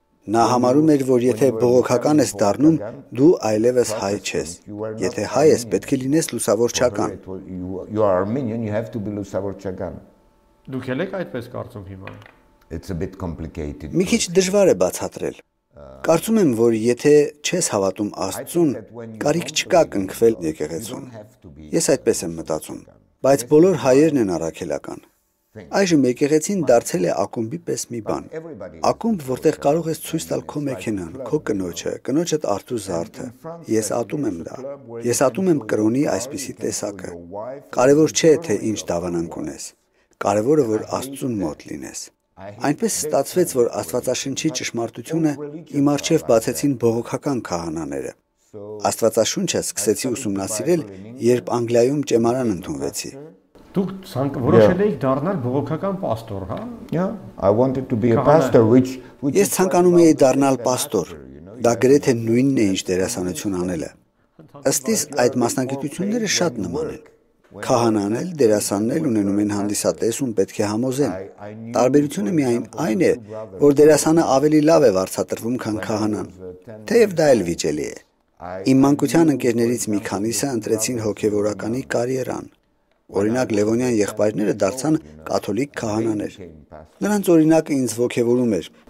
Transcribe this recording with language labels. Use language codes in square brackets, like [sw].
[hy] Նա համարում էր, որ եթե բողոքական ես դառնում, դու այլևս հայ չես։ Եթե հայ ես, պետք է լինես լուսավորչական։ [en] You are Armenian, you have to be լուսավորչական։ [hy] Դուք եք այդպես կարծում հիմա։ [en] It's a bit complicated. [hy] Մի քիչ դժվար է բացատրել։ Կարծում եմ, որ եթե չես հավատում Աստծուն, կարիք չկա կնքվել եկեղեցուն։ Ես այդպես եմ մտածում, բայց բոլոր հայերն են առաքելական։ Այժմ եկեղեցին դարձել է ակումբի պես մի բան։ Ակումբ, որտեղ կարող ես ցույց տալ քո մեքենան, քո կնոջը, կնոջդ արթու զարդը։ Ես ատում եմ դա։ Ես ատում եմ կրոնի այսպիսի տեսակը։ Կարևոր չէ, թե ինչ դավանանք ունես։ Կարևորը, որ Աստծուն մոտ լինես։ Այնպես ստացվեց, որ Աստվածաշնչի ճշմարտությունը իմ առջև բացեցին բողոքական քահանաները։ Աստվածաշունչը սկսեցի ուսումնասիրել, երբ Անգլիայում ճեմարան ընդունվեցի։ Դուք որոշել եք դառնալ բողոքական պաստոր, հա? [en] Yeah, I wanted to be a pastor, which [hy] Ես ցանկանում էի դառնալ պաստոր։ Դա գրեթե նույնն է, ինչ դերասանություն անելը։ Ըստ իս այդ մասնագիտությունները շատ նման են։ Քահանան էլ, դերասանն էլ ունենում են հանդիսատես, ում պետք է համոզեն։ Տարբերությունը միայն այն է, որ դերասանը ավելի լավ է վարձատրվում, քան քահանան։ Թեև դա էլ վիճելի է։ Իմ մանկության ընկերներից մի քանիսը ընտրեցին հոգևորականի կարիերան։ Օրինակ Լևոնյան եղբայրները դարձան կաթոլիկ քահանաներ։ Նրանց օրինակը ինձ ոգևորում էր։